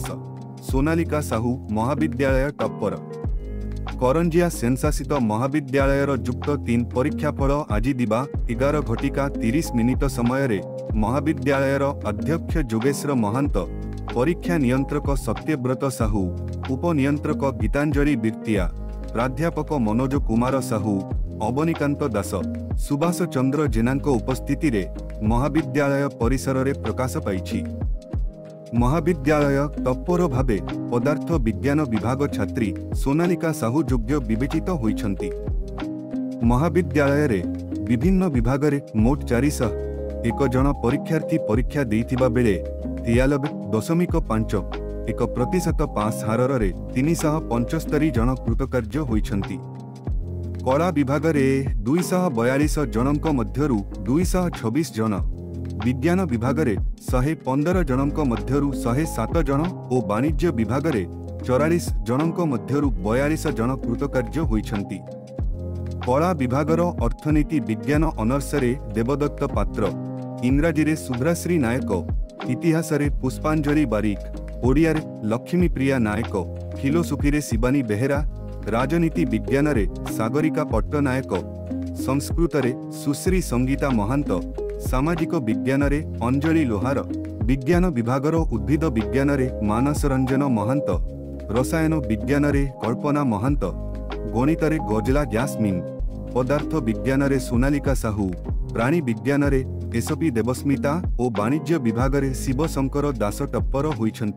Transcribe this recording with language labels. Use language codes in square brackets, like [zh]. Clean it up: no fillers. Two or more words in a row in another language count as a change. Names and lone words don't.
[or] ସୋନାଲିକା ସାହୁ ମହାବିଦ୍ୟାଳୟ ଟପର। କରଞ୍ଜିଆ ସେନଶାସିତ ମହାବିଦ୍ୟାଳୟର ଯୁକ୍ତ 3 ପରୀକ୍ଷାଫଳ ଆଜି ଦିବା 11:30 ସମୟ ମହାବିଦ୍ୟାଳୟର ଅଧ୍ୟକ୍ଷ ଯୋଗେଶ୍ୱର ମହାନ୍ତ, ପରୀକ୍ଷା ନିୟନ୍ତ୍ରକ ସତ୍ୟବ୍ରତ ସାହୁ, ଉପନିୟନ୍ତ୍ରକ ଗୀତାଞ୍ଜଳି ବିର୍ତିଆ, ପ୍ରାଧ୍ୟାପକ ମନୋଜ କୁମାର ସାହୁ, ଅବନୀକାନ୍ତ ଦାସ, ସୁଭାଷ ଚନ୍ଦ୍ର ଜେନାଙ୍କ ଉପସ୍ଥିତି ରେ ମହାବିଦ୍ୟାଳୟ ପରିସର ରେ ପ୍ରକାଶ ପାଇଛି। ମହାବିଦ୍ୟାଳୟ ଟପର ଭାବେ ପଦାର୍ଥ ବିଜ୍ଞାନ ବିଭାଗ ଛାତ୍ରୀ ସୋନାଲିକା ସାହୁ ଯୋଗ୍ୟ ବିବେଚିତ ହୋଇଛନ୍ତି। ମହାବିଦ୍ୟାଳୟ ରେ ବିଭିନ୍ନ ବିଭାଗ ରେ ମୋଟ 401 ଜଣ ପରୀକ୍ଷାର୍ଥୀ ପରୀକ୍ଷା ଦେଇଥିବା ବେଳେ 93.5% ପାସ ହାରର ରେ 375 ଜଣ କୃତକାର୍ଯ୍ୟ ହୋଇଛନ୍ତି। କଳା ବିଭାଗ ରେ 242 ଜଣଙ୍କ ମଧ୍ୟରୁ 226 ଜଣ, ବିଜ୍ଞାନ ବିଭାଗ ରେ 115 ଜଣଙ୍କ ମଧ୍ୟରୁ 107 ଜଣ ଓ ବାଣିଜ୍ୟ ବିଭାଗ ରେ 44 ଜଣଙ୍କ ମଧ୍ୟରୁ 42 ଜଣ କୃତକାର୍ଯ୍ୟ ହୋଇଛନ୍ତି। କଳା ବିଭାଗର ଅର୍ଥନୀତି ବିଜ୍ଞାନ ଅନର୍ସ ରେ ଦେବଦତ୍ତ ପାତ୍ର, ଇଂରାଜୀ ରେ ସୁଭ୍ରାଶ୍ରୀ ନାୟକ, ଇତିହାସ ରେ ପୁଷ୍ପାଞ୍ଜଳି ବାରିକ, ଓଡ଼ିଆ ରେ ଲକ୍ଷ୍ମୀପ୍ରିୟା ନାୟକ, ଫିଲୋସୋଫି ରେ ଶିବାନୀ ବେହେରା, ରାଜନୀତି ବିଜ୍ଞାନ ରେ ସାଗରିକା ପଟ୍ଟନାୟକ, ସଂସ୍କୃତ ରେ ସୁଶ୍ରୀ ସଙ୍ଗୀତା ମହାନ୍ତ, ସାମାଜିକ ବିଜ୍ଞାନ ରେ ଅଞ୍ଜଳି ଲୋହାର, ବିଜ୍ଞାନ ବିଭାଗର ଉଦ୍ଭିଦ ବିଜ୍ଞାନ ରେ ମାନସ ରଞ୍ଜନ ମହାନ୍ତ, ରସାୟନ ବିଜ୍ଞାନ ରେ କଳ୍ପନା ମହାନ୍ତ, ଗଣିତ ରେ ଗଜଲା ଜାସ୍ମିନ, ପଦାର୍ଥ ବିଜ୍ଞାନ ରେ ସୋନାଲିକା ସାହୁ, ପ୍ରାଣୀ ବିଜ୍ଞାନ ରେ ଏସପି ଦେବସ୍ମିତା ଓ ବାଣିଜ୍ୟ ବିଭାଗ ରେ ଶିବଶଙ୍କର ଦାସ ଟପର ହୋଇଛନ୍ତି।